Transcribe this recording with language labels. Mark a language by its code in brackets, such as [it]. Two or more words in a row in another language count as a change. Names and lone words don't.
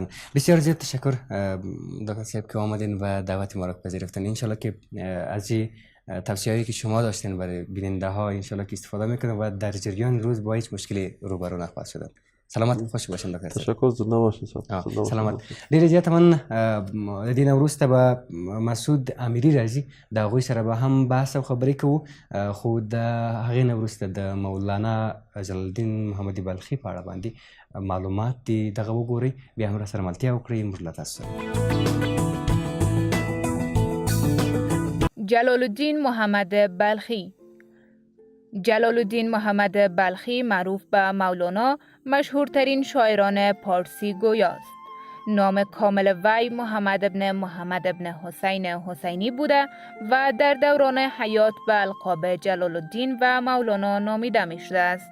[fa] بسیار زیاد تشکر دکتر صاحب که آمدین و دعوت ما را پذیرفتن. انشالله که از این توصیه‌ای که شما داشتین برای بیننده ها انشالله که استفاده میکنن و در جریان روز با هیچ مشکلی روبرو نخواهد شدن. سلامت خوش باشین دکتر صاحب. تشکر زنده باشین. سلامت. [ps] ډیر زیات من د دین وروسته به مسعود امیری راځي د هغوی سره به هم بحث او خبرې کوو، خو د هغې نه وروسته د مولانا جلال الدین محمدي بلخي په اړه باندې معلومات دي دغه وګورئ، بیا هم را سره ملتیا وکړئ. موږ له تاسو سره [fa] جلال الدین محمد بلخی. جلال الدین محمد بلخی معروف به مولانا مشهورترین شاعران پارسی گویاست. نام کامل وی محمد ابن محمد ابن حسین حسینی بوده و در دوران حیات به القاب جلال الدین و مولانا نامیده می شده است.